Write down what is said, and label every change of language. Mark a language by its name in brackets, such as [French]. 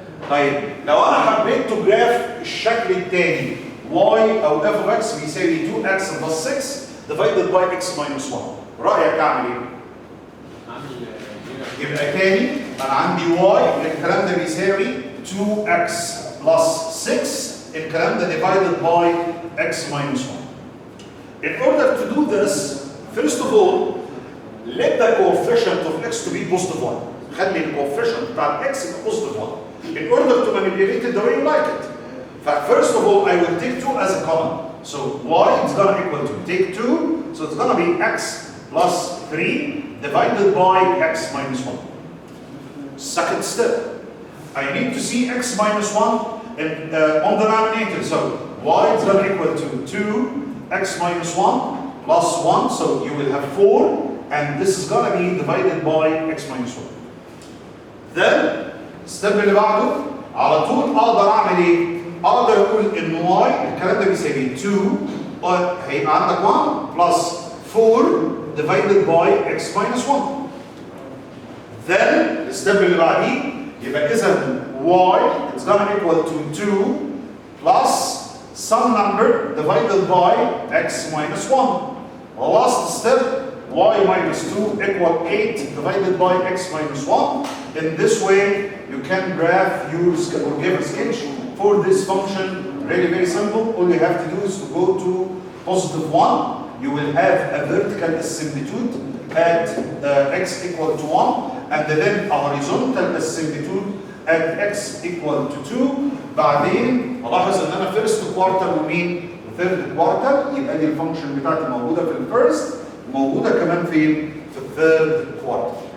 [Arabic] طيب لو انا حبيت تو جراف الشكل الثاني y او f of x بيساوي 2x plus 6 divided by x minus 1، رايك اعمل ايه؟ يبقى تاني انا عندي y الكلام ده بيساوي 2x plus 6 الكلام ده divided by x minus 1. [English] In order to do this, first of all, let the coefficient of x to be positive 1. [Arabic] خلي الكوفيشنت بتاع الاكس يبقى positive 1. [English] In order to manipulate it the way you like it. First of all, I will take 2 as a common. So y is gonna equal to take 2, so it's gonna be x plus 3 divided by x minus 1. Second step, I need to see x minus 1 on the denominator. So y is gonna equal to 2x minus 1 plus 1, so you will have 4, and this is gonna be divided by x minus 1. Then, [Arabic] step اللي بعده على طول اقدر اعمل ايه؟ اقدر اقول ان y الكلام ده بيساوي 2 هيبقى عندك 1 plus 4 divided by x minus 1. [English] Then [Arabic] الستيب اللي بعديه يبقى اذا [English] y is gonna equal to 2 plus some number divided by x minus 1. The last step, y minus 2 equal 8 divided by x minus 1. In this way, you can graph, use, or give a sketch for this function. Really very simple. All you have to do is to go to positive 1. You will have a vertical asymptote at x equal to 1, and then a horizontal asymptote at x equal to 2. [Arabic] بعدين الاحظ ان انا first quarter ومين third quarter، يبقى دي الفانكشن بتاعتي موجوده في الفيرست، موجوده كمان فين؟ في الثيرد كوارتر.